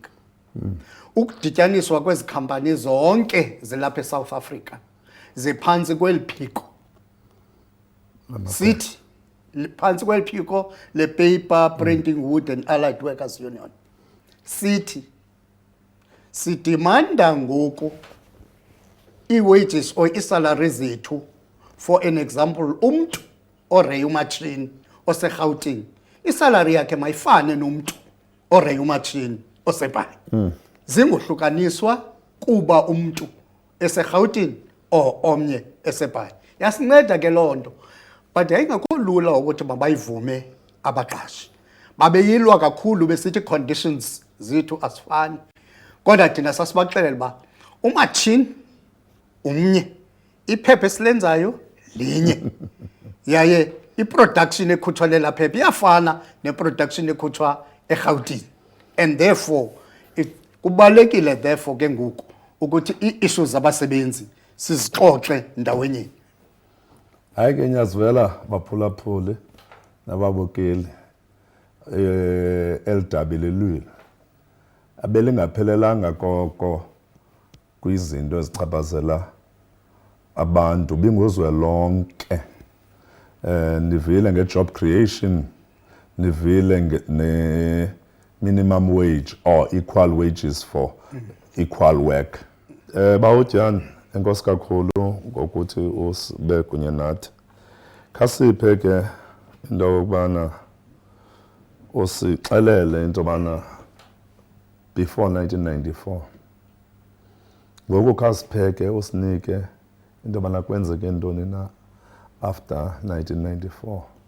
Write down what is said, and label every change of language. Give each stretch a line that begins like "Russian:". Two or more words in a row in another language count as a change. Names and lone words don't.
Xhosa: Ukudityaniswa kwezi khampani zonke zilapha eSouth Africa ziphantsi kweli phiko. Sithi phantsi kweli phiko le-Paper, Printing, Wood and Allied Workers Union. Sithi sidimanda ngoku i-wages or isalari zethu
English: for an example
Xhosa: umntu oreya umatshini oseRhawutini isalari yakhe mayifane nomntu oreya umatshini oseBhayi. Zingohlukaniswa kuba umntu eseRhawutini omnye eseBhayi. Yasinceda ke loo nto but yayingekho lula ukuthi mabayivume abaqashi. Babeyilwa kakhulu besithi conditions zethu asifani. Kodwa thina sasibaxelela uba umatshini umnye, iphepha esilenzayo linye yaye i-production ekhutshwa lela phepha iyafana ne-production ekhutshwa eRhawutini
English: and therefore
Xhosa: kubalulekile therefore ke ngoku ukuthi ii-issues zabasebenzi sizixoxe ndawenyeni. Hayi ke nyazivela baphulaphuli nababukeli elidabile abelingaphelelanga koko kwizinto ezichaphazela abantu binguzwe lonke. Nivile nge-
English: job creation,
Xhosa: nivile ne-
English: minimum wage or equal wages for equal work.
Xhosa: Bawudyani, enkosi kakhulu ngokuthi ube kunye nathi. Khasiphe ke into yokubana usixelele into yobana before 1994 ngoku khasipheke usinike into yobana kwenzeke ntoni na after 1994.